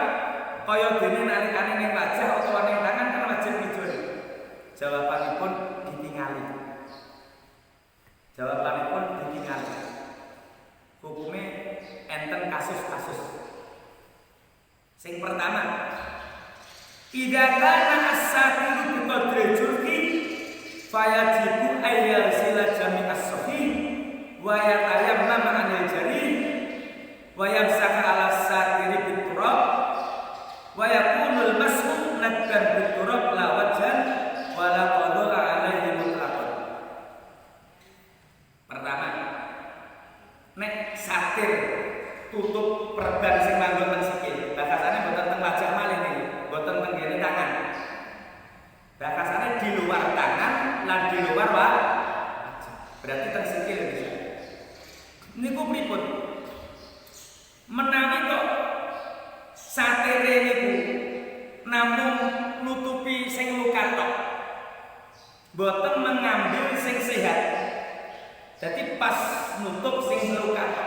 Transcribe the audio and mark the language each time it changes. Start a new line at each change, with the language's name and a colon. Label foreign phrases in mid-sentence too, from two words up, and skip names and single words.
Javanese: Kaya dene nalikane ning wajah utawa ning tangan kan wajib ngijoli. Jawabanipun ditingali. Jawabanipun ditingali. Hukume enten kasus-kasus. Sing pertama,
Arabic: إذا كان الساتر بقدر الجرح فيجب أن يغسل جميع الصحيح ويتيمم عن الجريح ويمسح على الساتر بالتراب ويكون المسح ندبا بالتراب لا وجها ولا قدرة عليه مطلقا.
Javanese: Pertama, nek satir tutup perban sing manggon teng sikil, bahasane mboten teng wajah malih niki, mboten teng ngene tangan. Bahasane
Indonesian: di luar
Javanese: tangan lan
Indonesian: di luar
Javanese: wajah. Berarti teng sikil bisa. Niku pripun? Menawi kok satire niku namung nutupi sing luka tok. Mboten mengambil sing sehat. Jadi pas nutup sing luka tok.